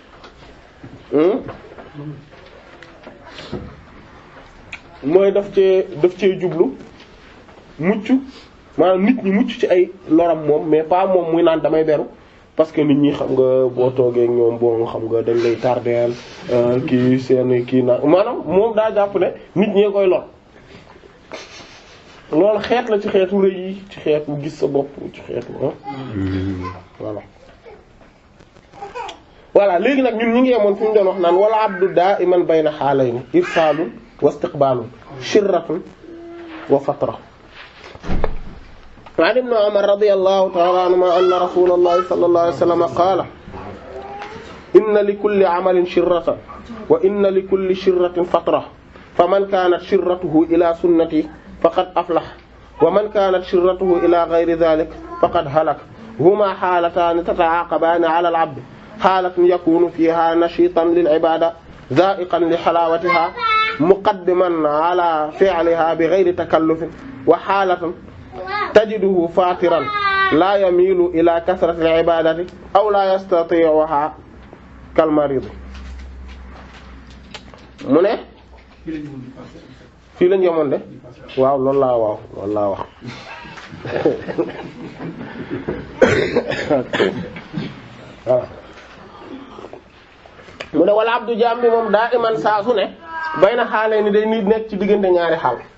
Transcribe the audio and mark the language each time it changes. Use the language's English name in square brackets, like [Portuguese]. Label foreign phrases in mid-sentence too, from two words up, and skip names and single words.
[Wolof] mooy daf cee jublu mucc maanaam nit ñi mucc ci ay loram moom [French] mais pas [Wolof] moom muy naan damay beru [French] parce que [Wolof] nit ñi xam nga boo toogee ak ñoom boo xam nga dañ lay tardeel kii seen kii na maanaam moom daa jàpp ne nit ñee koy lor loolu xeet la ci xeetu rëy yi ci xeetu gis sa bopp ci xeetu voilà léegi nag ñun ñi ngi yemoon fi mu doon wax naan [Arabic] والعبد دائما بين حالين إرسال واستقبال شرة وفترة عن ابن عمر رضي الله تعالى عنهما أن رسول الله صلى الله عليه وسلم قال إن لكل عمل شرة وإن لكل شرة فترة فمن كانت شرته إلى سنتي فقد أفلح ومن كانت شرته إلى غير ذلك فقد هلك هما حالتان تتعاقبان على العبد حالة يكون فيها نشيطا للعبادة ذائقا لحلاوتها مقدما على فعلها بغير تكلف وحالة تجده فاترا لا يميل إلى كثرة العبادة أو لا يستطيعها كالمريض [Wolof] mu ne fii lañ yemoon de waaw loolu laa wax voilà mu ne [Arabic] والعبد [Wolof] jaam bi moom daa iman saa su ne bay na xaalee ni day nit nekk ci diggante ñaari xaal